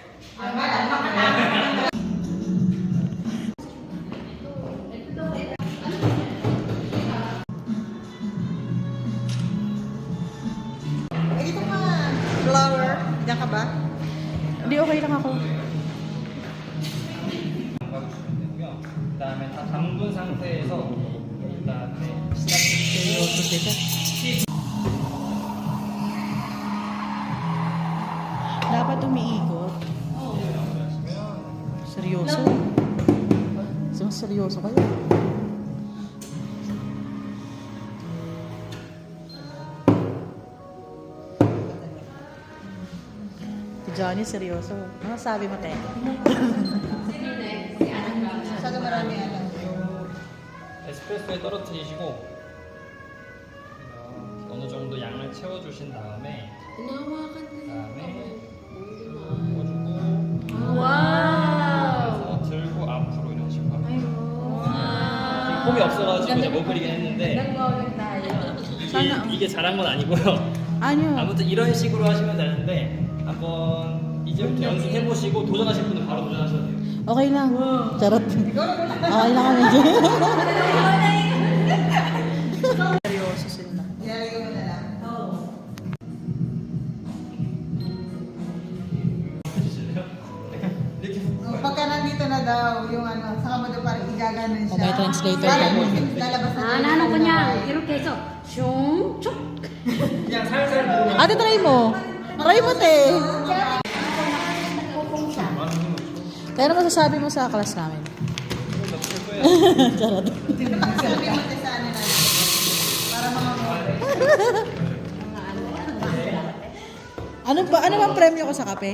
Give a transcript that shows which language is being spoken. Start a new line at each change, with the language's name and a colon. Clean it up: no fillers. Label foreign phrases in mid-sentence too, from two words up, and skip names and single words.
Filipino: Ito ka, flower. Diyan ka ba? Hindi, okay lang ako.
Korean: 담가주시면 되고요. 그다음에 다 담근 상태에서 그다음에 시작.
Filipino: Seryoso sila. Dapat umiikot. Seryoso. Mas seryoso kayo. Si Johnny, seryoso. Ano sabi mo, te? Masyado marami alam.
Korean: 에스프레소에 떨어뜨리시고 어느 정도 양을 채워주신 다음에 그다음에 부어주고 그래서 들고 앞으로 이런 식으로 하면 폼이 없어가지고 이제 못 그리긴 했는데 이게 잘한 건 아니고요.
Filipino: Ano?
Korean: 아무튼 이런 식으로 하시면 되는데 한번 이제부터 연습해보시고 도전하실 분은 바로 도전하셔도 돼요.
Filipino: Okay lang. Charot. Okay lang kami dyan. Seryoso sila. Ilalagay mo na lang. Pagka nandito na daw, yung ano, saka mo daw parang igaganon siya. May translator Parang ka. lalabas na.
Korean: 나는 그냥 이렇게 해서 슝쭉 그냥 살살 누르면
Filipino: Ate, try mo. Try mo, te. Kaya ano masasabi mo sa class namin? Charot. Sabi mo tayo sa ano na. Para mga Ano bang premyo ko sa kape?